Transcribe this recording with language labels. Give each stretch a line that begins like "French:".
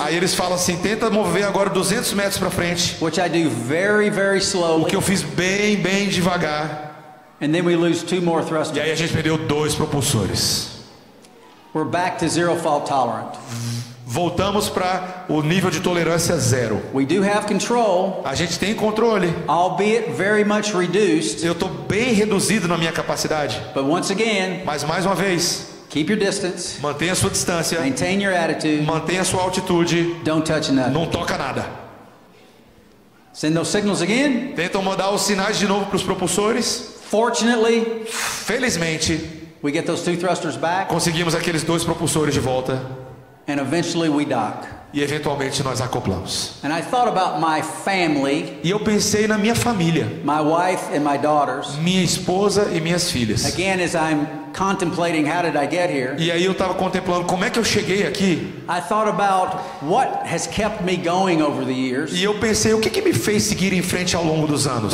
Portuguese: Aí eles falam assim: tenta mover agora 200 metros para frente.
English: which I do very, very
Portuguese: O
English: slowly.
Portuguese: que eu fiz bem devagar.
English: And then we lose 2 more
Portuguese: E
English: thrusters.
Portuguese: aí a gente perdeu 2 propulsores.
English: We're back to zero fault tolerant.
Portuguese: Voltamos para o nível de tolerância 0.
English: We do have control,
Portuguese: A gente tem controle.
English: albeit very much reduced.
Portuguese: Eu estou bem reduzido na minha capacidade.
English: But once again,
Portuguese: Mas mais uma vez,
English: keep your distance,
Portuguese: mantenha a sua distância,
English: maintain your attitude,
Portuguese: mantenha a sua altitude,
English: don't touch nothing.
Portuguese: não toca nada.
English: Send those signals again.
Portuguese: Tentam mandar os sinais de novo para os propulsores.
English: Fortunately,
Portuguese: Felizmente,
English: we get those 2 thrusters back,
Portuguese: conseguimos aqueles 2 propulsores de volta
English: and eventually we dock.
Portuguese: e eventualmente nós acoplamos.
English: And I thought about my family,
Portuguese: E eu pensei na minha família,
English: my wife and my daughters.
Portuguese: minha esposa e minhas filhas.
English: Again, as I'm contemplating how did I get here,
Portuguese: E aí eu estava contemplando como é que eu cheguei aqui.
English: I thought about what has kept me going over the years.
Portuguese: E eu pensei, o que que me fez seguir em frente ao longo dos anos?